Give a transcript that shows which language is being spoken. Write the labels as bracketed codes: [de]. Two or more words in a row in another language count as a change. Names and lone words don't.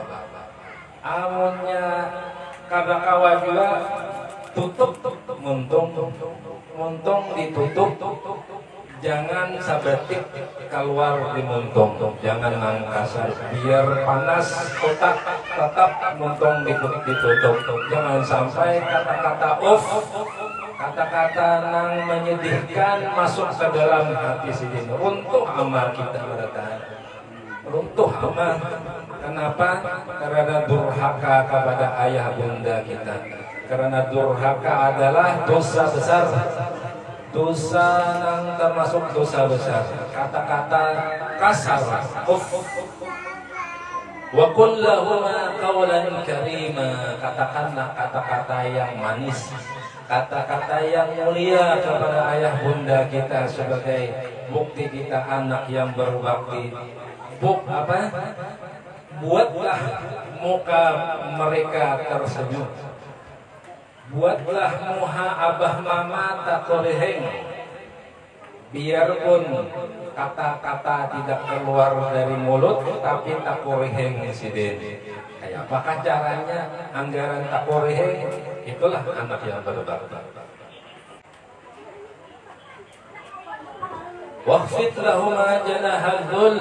[bjn] Amunnya kadakawa juga tutup muntung ditutup, jangan sabetik keluar di muntung, jangan nang kasar, biar panas otak tetap muntung ditutup. Jangan sampai kata-kata kata-kata nang menyedihkan masuk ke dalam hati sidin. [id] Runtuh amal kita bertahan, runtuh amal. Kenapa? Karena durhaka kepada ayah bunda kita. Karena durhaka adalah dosa besar, dosa yang termasuk dosa besar. Kata-kata kasar, [ar] وقل لهما قولا كريما, [id] katakanlah kata-kata yang manis, kata-kata yang mulia kepada ayah bunda kita sebagai bukti kita anak yang berbakti. Buatlah muka mereka tersenyum. [bjn] Buatlah muha abah mama tak koreheng. Biarpun kata-kata tidak keluar dari mulut, tapi tak koreheng sidin. Kayak apakah caranya anggaran tak koreheng? [id] Itulah anak yang berbakti. [ar] واخفض لهما جناح الذل.